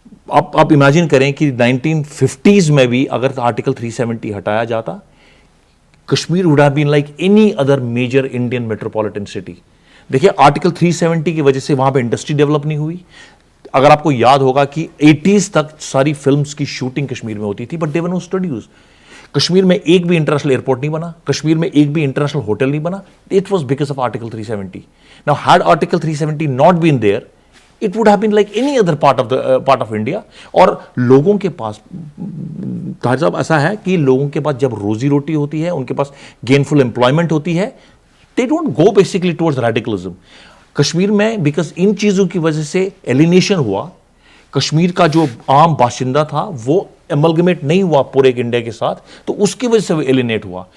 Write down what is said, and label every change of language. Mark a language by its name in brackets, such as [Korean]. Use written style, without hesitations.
[Urdu] آپ امیجن کریں کہ 1950s میں بھی اگر آرٹیکل 370 ہٹایا جاتا, Kashmir [English] would have been like any other major Indian metropolitan city. [Urdu] دیکھیے آرٹیکل 370 کی وجہ سے وہاں پہ انڈسٹری ڈیولپ نہیں ہوئی. اگر آپ کو یاد ہوگا کہ 80s تک ساری فلمز کی شوٹنگ کشمیر میں ہوتی تھی, [English] But there were no studios. [Urdu] Kashmir میں ایک بھی انٹرنیشنل ایئرپورٹ نہیں بنا, کشمیر میں ایک بھی انٹرنیشنل ہوٹل نہیں بنا. [English] It was because of article 370. Now had article 370 not been there, it would have been like any other part of India. [Urdu] اور لوگوں کے پاس طاہر صاحب ایسا ہے کہ لوگوں کے پاس جب روزی روٹی ہوتی ہے, ان کے پاس گینفل امپلائمنٹ ہوتی ہے, [English] they don't go basically towards radicalism. [Urdu] Kashmir میں بیکاز ان چیزوں کی وجہ سے ایلینیشن ہوا, کشمیر کا جو عام باشندہ تھا وہ ایملگمیٹ نہیں ہوا پورے ایک انڈیا کے ساتھ, تو اس کی وجہ سے وہ ایلینیٹ ہوا.